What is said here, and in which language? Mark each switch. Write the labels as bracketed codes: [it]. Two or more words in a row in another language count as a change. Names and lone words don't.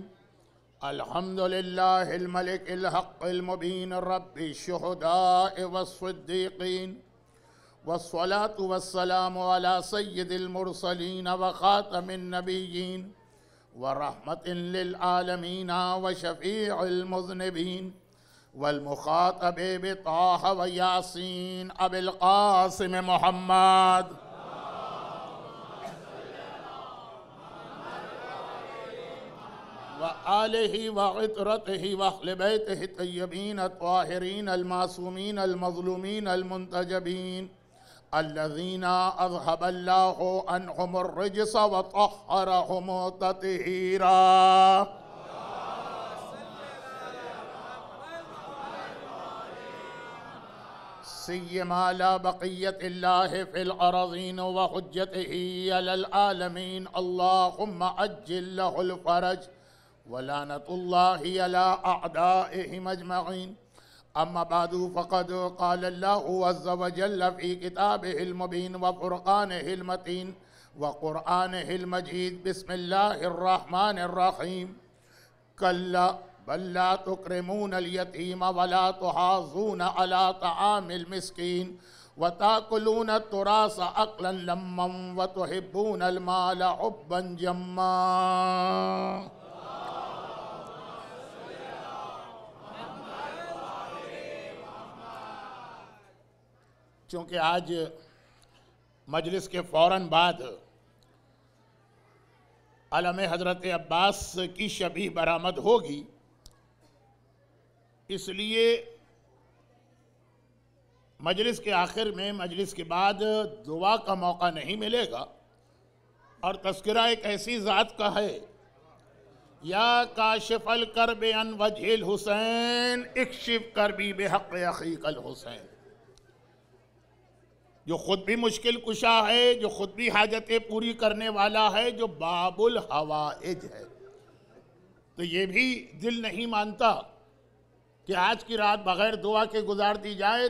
[ar] الحمد لله الملك الحق المبين رب الشهداء والصديقين والصلاة والسلام على سيد المرسلين وخاتم النبيين ورحمة للعالمين وشفيع المذنبين والمخاطب بطه ويس أبي القاسم محمد وآله وعترته وأهل بيته الطيبين الطاهرين المعصومين المظلومين المنتجبين الذين أذهب الله عنهم الرجس وطهرهم تطهيرا. سيما لا بقية الله في الأرضين وحجته على العالمين. اللهم عجل له الفرج ولعنة الله على أعدائهم أجمعين. أما بعد فقد قال الله عز وجل في كتابه المبين وفرقانه المتين وقرآنه المجيد. بسم الله الرحمن الرحيم. كلا بل لا تكرمون اليتيم ولا تحاضون على طعام المسكين وتأكلون التراث أكلا لما وتحبون المال حبا جما. [ur] چونکہ آج مجلس کے فوراً بعد علم حضرت عباس کی شبیہ برآمد ہوگی، اس لیے مجلس کے آخر میں، مجلس کے بعد دعا کا موقع نہیں ملے گا. اور تذکرہ ایک ایسی ذات کا ہے, [ar] يا كاشف الكرب عن وجه الحسين اكشف كربي بحق أخيك الحسين, [ur] جو خود بھی مشکل کشا ہے، جو خود بھی حاجتیں پوری کرنے والا ہے، جو باب الحوائج ہے. تو یہ بھی دل نہیں مانتا کہ آج کی رات بغیر دعا کے گزار دی جائے.